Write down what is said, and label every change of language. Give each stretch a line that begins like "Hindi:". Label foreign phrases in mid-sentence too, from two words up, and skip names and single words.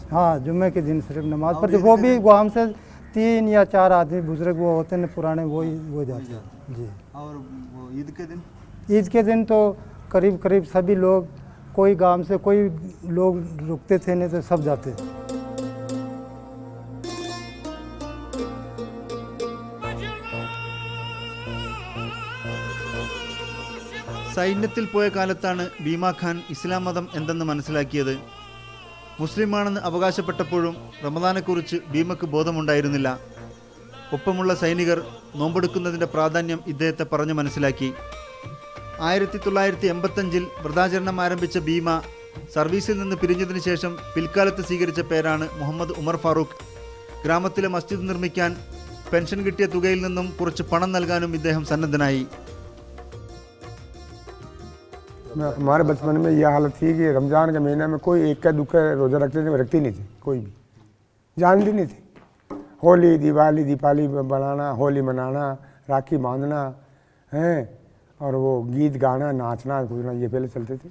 Hindi: हाँ, जुम्मे के दिन सिर्फ नमाज और पढ़ते. ईद वो के भी दिन? गाँव से 3 या 4 आदमी बुजुर्ग वो होते हैं पुराने, वो जाते हैं. जी. और वो ईद के दिन ईद के दिन तो करीब करीब सभी लोग, कोई गांव से कोई लोग रुकते थे नहीं तो सब जाते.
Malayalam: സൈന്യത്തിൽ പോയ കാലത്താണ് ഭീമാ ഖാൻ ഇസ്ലാം മതം എന്തെന്ന് മനസ്സിലാക്കിയത്. മുസ്ലിമാണെന്ന് അവകാശപ്പെട്ടപ്പോഴും റമദാനെക്കുറിച്ച് ഭീമക്ക് ബോധമുണ്ടായിരുന്നില്ല. ഒപ്പമുള്ള സൈനികർ നോമ്പെടുക്കുന്നതിൻ്റെ പ്രാധാന്യം ഇദ്ദേഹത്തെ പറഞ്ഞു മനസ്സിലാക്കി. 1985 വ്രതാചരണം ആരംഭിച്ച ഭീമ സർവീസിൽ നിന്ന് പിരിഞ്ഞതിന് ശേഷം പിൽക്കാലത്ത് സ്വീകരിച്ച പേരാണ് മുഹമ്മദ് ഉമർ ഫാറൂഖ്. ഗ്രാമത്തിലെ മസ്ജിദ് നിർമ്മിക്കാൻ പെൻഷൻ കിട്ടിയ തുകയിൽ നിന്നും കുറച്ച് പണം നൽകാനും ഇദ്ദേഹം സന്നദ്ധനായി.
Hindi: हमारे बचपन में यह हालत थी कि रमज़ान के महीने में कोई एक का दुख रोज़ा रखते थे, रखते नहीं थे, कोई भी जानते नहीं थे. होली, दिवाली, दीपावली बनाना, होली मनाना, राखी बांधना हैं, और वो गीत गाना, नाचना, कूदना, ये पहले चलते थे.